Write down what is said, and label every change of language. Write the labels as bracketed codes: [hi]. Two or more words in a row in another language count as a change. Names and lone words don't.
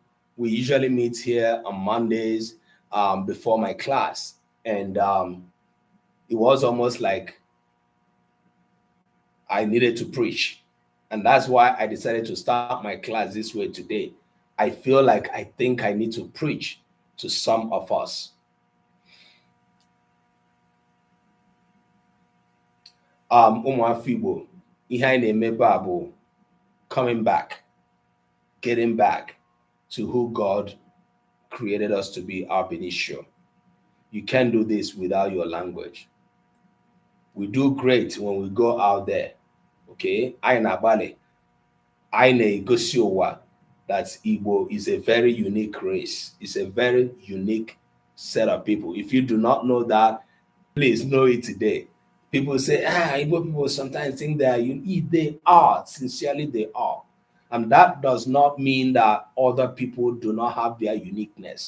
[en] We usually meet here on Mondays before my class. And it was almost like I needed to preach. And that's why I decided to start my class this way today. I feel like I think I need to preach to some of us. [ig] Ụmụafọ Igbo, ihe anyị na-eme bụ [en] coming back, getting back to who God created us to be ab initio. You can't do this without your language. We do great when we go out there. Okay? [ig] Anyị na-agbalị, anyị na-egosi ụwa [en] that Igbo is a very unique race. It's a very unique set of people. If you do not know that, please know it today. People say, Igbo people sometimes think they are unique. They are. Sincerely, they are. And that does not mean that other people do not have their uniqueness.